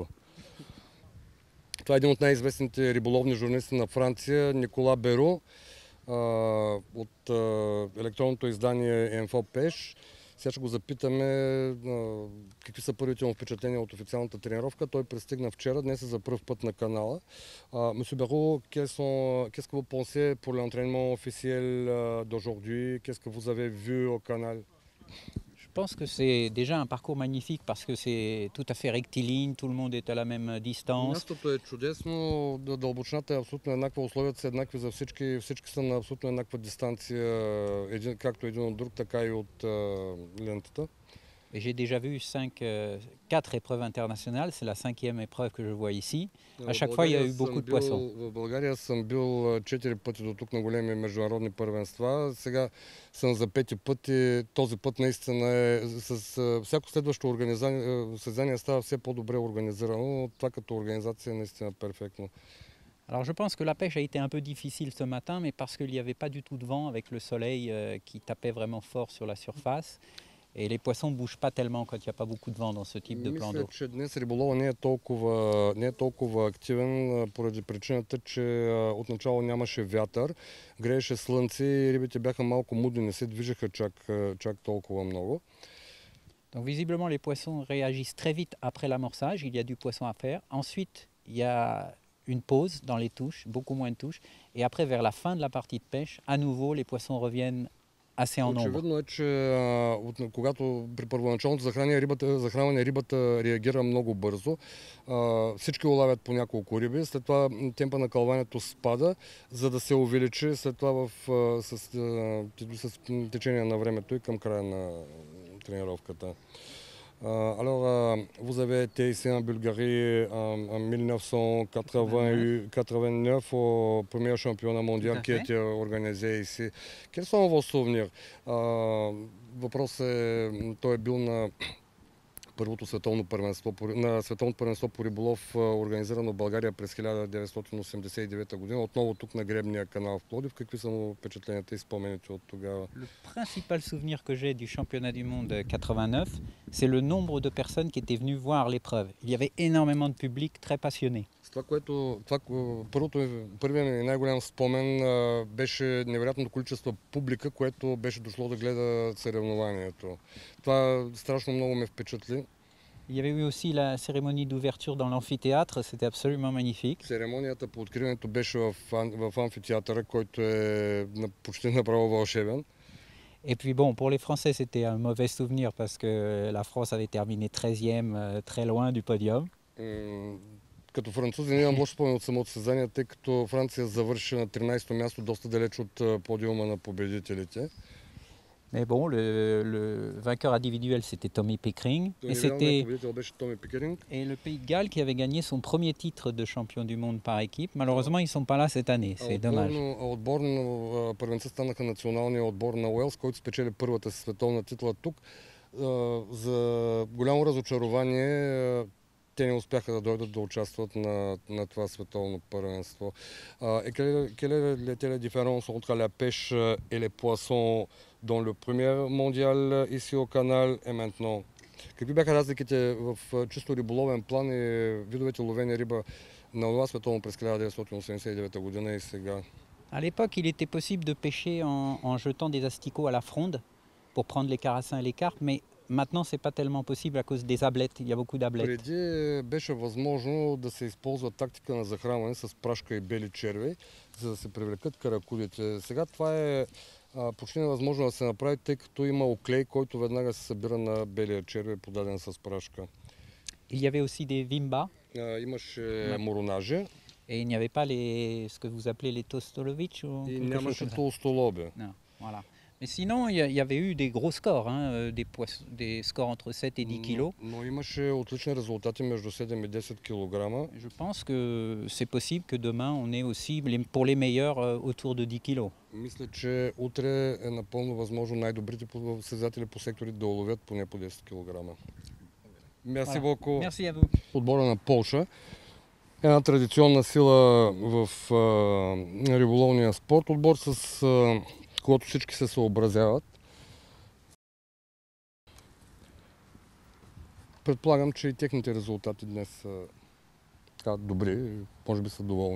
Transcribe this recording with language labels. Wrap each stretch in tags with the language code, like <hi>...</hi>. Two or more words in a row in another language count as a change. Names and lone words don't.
<bg>Това е един от най-известните риболовни журналисти на Франция, Никола Беро, от електронното издание Info Pêche. Сега ще го запитаме какви са първите му впечатления от официалната тренировка. Той пристигна вчера, днес е за пръв път на канала.</bg> <fr>Monsieur Béraud, qu'est-ce que vous pensez pour l'entraînement officiel d'aujourd'hui? Qu'est-ce que vous avez vu au canal? Je pense que c'est déjà un parcours magnifique parce que c'est tout à fait rectiligne, tout le monde est à la même distance.</fr> <bg>Мястото е чудесно, дълбочината е абсолютно еднаква, условията са еднакви за всички, всички са на абсолютно еднаква дистанция, както един от друг, така и от лентата.</bg> <fr>J'ai déjà vu 4 épreuves internationales, c'est la 5e épreuve que je vois ici. À chaque fois, il y a eu beaucoup de poissons.</fr> <bg>В България съм бил 4 пъти до тук на големи международни първенства. Сега съм за 5 пъти. Този път наистина е с всяко следващо състезание става все по-добре организирано, но това като организация е наистина перфектно.</bg> <fr>Alors je pense que la pêche a été un peu difficile ce matin, mais parce qu'il n'y avait pas du tout de vent avec le soleil qui tapait vraiment fort sur la surface. Et les poissons ne bougent pas tellement quand il n'y a pas beaucoup de vent dans ce type de plan d'eau.</fr> <bg>Мисля, че днес риболова не е толкова активен поради причината, че отначало нямаше вятър, грееше слънце и рибите бяха малко мудни, не се движеха чак толкова много.</bg> <fr>Donc visiblement les poissons réagissent très vite après l'amorçage, il y a du poisson à faire. Ensuite, il y a une pause dans les touches, beaucoup moins de touches. Et après, vers la fin de la partie de pêche, à nouveau, les poissons reviennent assez en nombre.</fr> <bg>Очевидно е, че когато при първоначалното захранване рибата реагира много бързо. Всички улавят по няколко риби, след това темпа на кълването спада, за да се увеличи след това с течение на времето и към края на тренировката.</bg> <fr>Alors, vous avez été ici en Bulgarie en 1989 au premier championnat mondial qui a été organisé ici. Quels sont vos souvenirs?</fr> <bg>Въпрос е, той е бил на първото световно първенство по риболов, организирано в България през 1989 година, отново тук на Гребния канал в Пловдив. Какви са му впечатленията и спомените от тогава?</bg> <fr>Le principal souvenir que j'ai du championnat du monde 89, c'est le nombre de personnes qui étaient venues voir l'épreuve. Il y avait énormément de public très passionné.</fr> <bg>Първият ми най-голям спомен беше невероятното количество публика, което беше дошло да гледа съревнованието. Това страшно много ме впечатли.</bg> <fr>Il y avait eu aussi la cérémonie d'ouverture dans l'amphithéâtre, c'était absolument magnifique.</fr> <bg>Церемонията по откриването беше в амфитеатъра, който е почти направо вълшебен.</bg> <fr>Et puis bon, pour les Français, c'était un mauvais souvenir parce que la France avait terminé 13e, très loin du podium.</fr> <bg>Като французи нямам лош спомен от самото състезание, тъй като Франция завърши на 13-то място, доста далеч от подиума на победителите.</bg> <fr>Mais bon, le vainqueur individuel, c'était Tommy Pickering. Et le Pays de Galles qui avait gagné son premier titre de champion du monde par équipe. Malheureusement, ils ne sont pas là cette année. C'est dommage.</fr> <bg>Първенци станаха националния отбор на Уелс, който спечели първата си световна титла тук. За голямо разочарование те не успяха да дойдат да участват на това световно първенство.</bg> <fr>Quelle était la différence entre la pêche et les poissons dans le premier mondial ici au canal et maintenant?</fr> <bg>Какви бяха разликите в чисто риболовен план и видовете ловени риба на това световно през 1989 година и сега?</bg> <fr>À l'époque, il était possible de pêcher en jetant des asticots à la fronde pour prendre les carassins et les carpes, mais maintenant, c'est pas tellement possible à cause des ablettes. Il y a beaucoup d'ablettes.</fr> <bg>Преди беше възможно да се използва тактика на захранване с прашка и бели червей, за да се привлекат каракудите. Сега това е почти невъзможно да се направи, тъй като има оклей, който веднага се събира на белия червей, подаден с прашка.</bg> <fr>Il y avait aussi des vimbas.</fr> <bg>Имаше моронажи.</bg> <fr>Et il n'y avait pas ce que vous appelez les tostolovic ou</fr> <bg>и нямаше толстолоби.</bg> <fr>Non, voilà. Mais sinon, il y avait eu des gros scores, des scores entre 7 et 10 kilos.</fr> <bg>Но имаше отлични резултати между 7 и 10 килограма.</bg> <fr>Je pense que c'est possible que demain on ait aussi pour les meilleurs autour de 10 kilos.</fr> <bg>Мисля, че утре е напълно възможно най-добрите състезатели по сектори да уловят поне по 10 килограма.</bg> <fr>Мерси beaucoup. Merci à vous.</fr> <bg>Отбора на Полша. Една традиционна сила в риболовния спорт. Отбор с когато всички се съобразяват. Предполагам, че и техните резултати днес са добри, може би са доволни.</bg>